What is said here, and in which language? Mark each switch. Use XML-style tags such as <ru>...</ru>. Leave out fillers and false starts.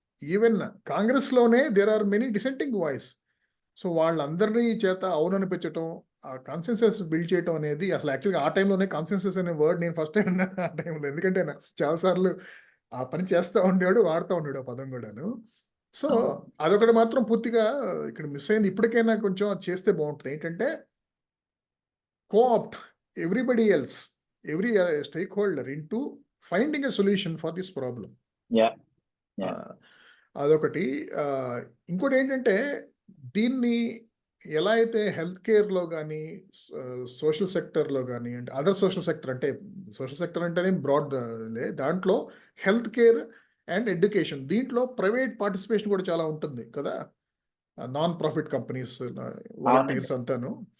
<te>Even కాంగ్రెస్లోనే</te> <en>There are many dissenting voice.</en> <te>So వాళ్ళందరినీ చేత అవుననిపించటం, ఆ కాన్సెన్సస్ బిల్డ్ చేయటం అనేది అసలు యాక్చువల్గా ఆ టైంలోనే కాన్సెన్సస్ అనే వర్డ్ నేను ఫస్ట్ టైం విన్నాను ఆ టైంలో. ఎందుకంటే చాలాసార్లు ఆ పని చేస్తూ ఉండేవాడు, వాడుతూ ఉండేవాడు ఆ పదం కూడాను. సో అవును. అదొకటి మాత్రం పూర్తిగా ఇక్కడ మిస్ అయింది. ఇప్పటికైనా కొంచెం అది చేస్తే బాగుంటుంది. ఏంటంటే</te> <en>co-opt everybody else, every stakeholder into finding a solution for this problem. Yeah. Yeah.</en> <te>అదొకటి. ఇంకోటి ఏంటంటే దీన్ని ఎలా అయితే హెల్త్ కేర్లో కానీ సోషల్ సెక్టర్లో కానీ అంటే అదర్ సోషల్ సెక్టర్ అంటే సోషల్ సెక్టర్ అంటేనే బ్రాడ్ దాంట్లో హెల్త్ కేర్ అండ్ ఎడ్యుకేషన్ దీంట్లో ప్రైవేట్ పార్టిసిపేషన్ కూడా చాలా ఉంటుంది కదా, నాన్ ప్రాఫిట్ కంపెనీస్ వాలంటీర్స్ అంతాను.</te>